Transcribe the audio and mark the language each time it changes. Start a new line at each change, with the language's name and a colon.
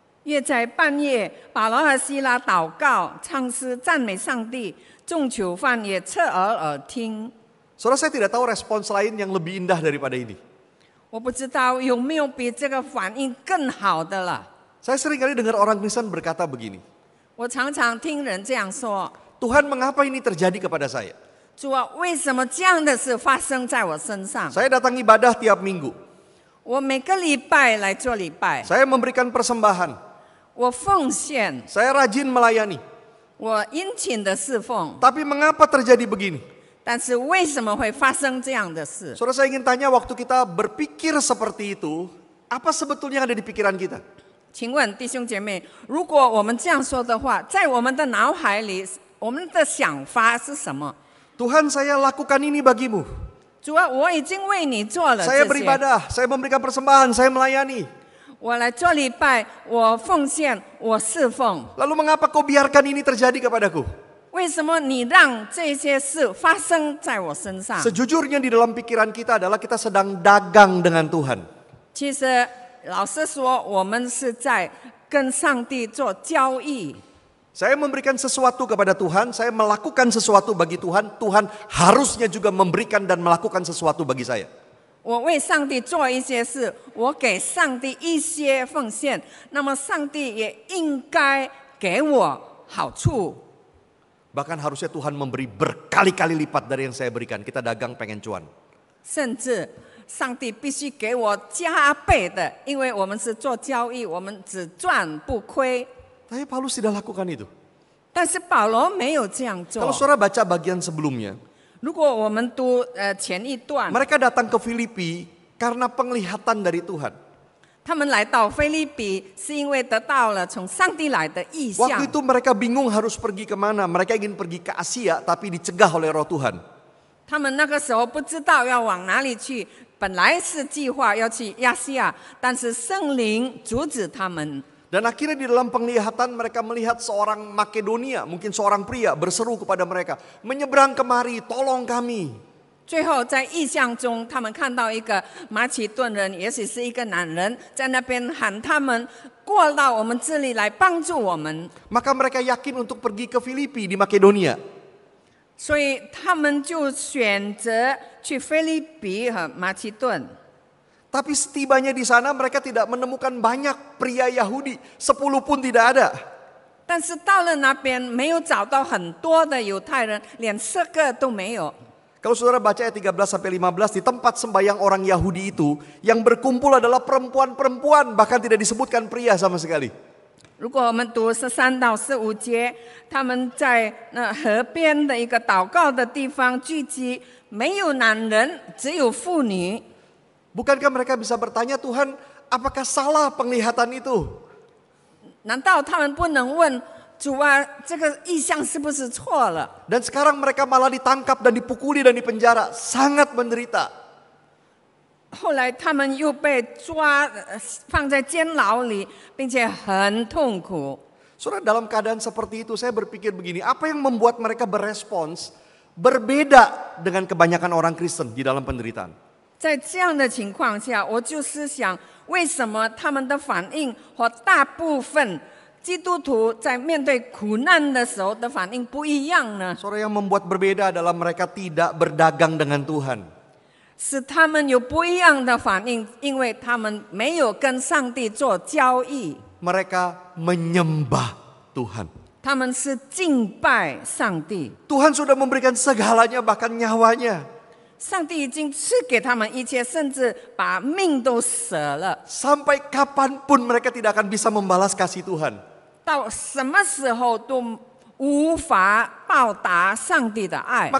Chinese: 约在半夜，保罗和希拉祷告、唱诗、赞美上帝，众囚犯也侧耳听。
Indonesian: Saudara, saya tidak tahu respons lain yang lebih indah daripada ini.
Chinese: 我不知道有没有比这个反应更好的了。
Indonesian: Saya sering kali dengar orang Kristen berkata begini,
Chinese: 我常常听人这样说：
Indonesian: Tuhan, mengapa ini terjadi kepada saya?
Chinese: 主啊，为什么这样的事发生在我身上？
Indonesian: Saya datang ibadah tiap minggu.
Chinese: 我每个礼拜来做礼拜，
Indonesian: Saya memberikan persembahan.
Chinese: 我奉献，
Indonesian: Saya rajin melayani.
Chinese: 我殷勤的侍奉。
Indonesian: Tapi mengapa terjadi begini?
Chinese: 但是为什么会发生这样的事？
Indonesian: Saudara, saya ingin tanya, waktu kita berpikir seperti itu, apa sebetulnya yang ada di pikiran kita?
Chinese: 请问弟兄姐妹，如果我们这样说的话，在我们的脑海里，我们的想法是什么？
Indonesian: Tuhan, saya lakukan ini bagimu.
Chinese: 主啊，我已经为你做了
Indonesian: Saya
Chinese: 这些，
Indonesian: beribadah, saya memberikan persembahan, saya melayani.
Chinese: 我来做礼拜，我奉献，我侍奉。
Indonesian: Lalu mengapa kau biarkan ini terjadi kepadaku?
Chinese: 为什么你让这些事发生在我身上？
Indonesian: Sejujurnya di dalam pikiran kita adalah kita sedang dagang dengan Tuhan.
Chinese: 其实老实说，我们是在跟上帝做交易。
Indonesian: Saya memberikan sesuatu kepada Tuhan, saya melakukan sesuatu bagi Tuhan, Tuhan harusnya juga memberikan dan melakukan sesuatu bagi saya.
Chinese: 我为上帝做一些事，我给上帝一些奉献，那么上帝也应该给我好处。
Indonesian: Bahkan harusnya Tuhan memberi berkali-kali lipat dari yang saya berikan. Kita dagang pengen cuan.
Chinese: 甚至上帝必须给我加倍的，因为我们是做交易，我们只赚不亏。
Indonesian: Tapi Paulus tidak lakukan itu.
Chinese: 但是保罗没有这样
Indonesian: Kalau
Chinese: 做。
Indonesian: saudara baca bagian sebelumnya,
Chinese: 如果我们读前一段，
Indonesian: mereka datang ke Filipi karena penglihatan dari Tuhan.
Chinese: 他们来到腓立比，是因为得到了从上帝来的意象。
Indonesian: Waktu itu mereka bingung harus pergi kemana. Mereka ingin pergi ke Asia tapi dicegah oleh roh Tuhan.
Chinese: 他们那个时候不知道要往哪里去，本来是计划要去亚细亚，但是圣灵阻止他们。
Indonesian: Dan akhirnya di dalam penglihatan mereka melihat seorang Makedonia, mungkin seorang pria berseru kepada mereka, menyeberang kemari, tolong kami.
Chinese: 最后在异象中，他们看到一个马其顿人，也许是一个男人，在那边喊他们过到我们这里来帮助我们，
Indonesian: Maka mereka yakin untuk pergi ke Filipi di Makedonia.
Chinese: 所以他们就选择去腓立比和马其顿。
Indonesian: Tapi setibanya di sana mereka tidak menemukan banyak pria Yahudi, 10 pun tidak ada.
Chinese: 但是到了那边，没有找到很多的犹太人，连10个都没有。
Indonesian: Kalau saudara baca ayat 13-15, di tempat sembahyang orang Yahudi itu, yang berkumpul adalah perempuan-perempuan, bahkan tidak disebutkan pria sama sekali.
Chinese: 如果我们读13到15节，他们在那河边的一个祷告的地方聚集，没有男人，只有妇女。
Indonesian: Bukankah mereka bisa bertanya, Tuhan, apakah salah penglihatan itu?
Chinese: 难道他们不能问主啊，这个意象是不是错了？
Indonesian: Dan sekarang mereka malah ditangkap dan dipukuli dan dipenjara, sangat menderita.
Chinese: 后来他们又被抓，放在监牢里，并且很痛苦。
Indonesian: Saudara, dalam keadaan seperti itu saya berpikir begini, apa yang membuat mereka berespons berbeda dengan kebanyakan orang Kristen di dalam penderitaan?
Chinese: 在这样的情况下，我就思想，为什么他们的反应和大部分基督徒在面对苦难的时候的反应不一样呢？
Indonesian: Saudara, yang membuat berbeda adalah mereka tidak berdagang dengan Tuhan.
Chinese: 使他们有不一样的反应，因为他们没有跟上帝做交易，
Indonesian: Mereka menyembah Tuhan.
Chinese: 他们是敬拜上帝。
Indonesian: Tuhan sudah memberikan segalanya, bahkan nyawanya.
Chinese: 上帝已经赐给他们一切，甚至把命都舍了。
Indonesian: Sampai kapanpun mereka tidak akan bisa membalas kasih Tuhan.
Chinese: 到什么时候都无法报答上帝的爱。